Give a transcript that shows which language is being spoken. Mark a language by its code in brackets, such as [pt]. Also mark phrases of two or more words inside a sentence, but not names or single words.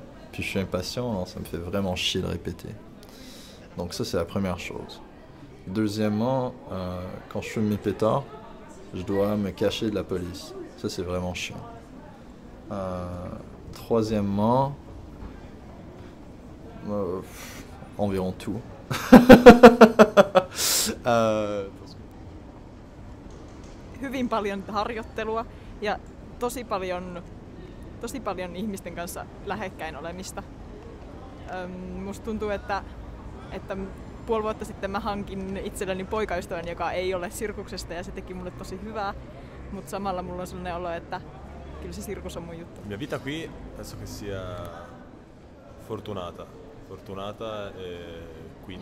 [fr] Puis je suis impatient, alors ça me fait vraiment chier de répéter. Donc ça c'est la première chose. Deuxièmement, quand je fume mes pétards, je dois me cacher de la police. Ça c'est vraiment chiant. Troisièmement, environ tout. [fi] Hyvin paljon harjoittelua ja tosi paljon ihmisten kanssa lähekkäin olemista. Musta tuntuu, että puoli vuotta sitten mä hankin itselleni poikaystävän, joka ei ole sirkuksesta ja se teki mulle tosi hyvää, mutta samalla mulla on sellainen olo, että kyllä se sirkus on mun juttu. [it] Mia vita qui penso che sia fortunata quindi...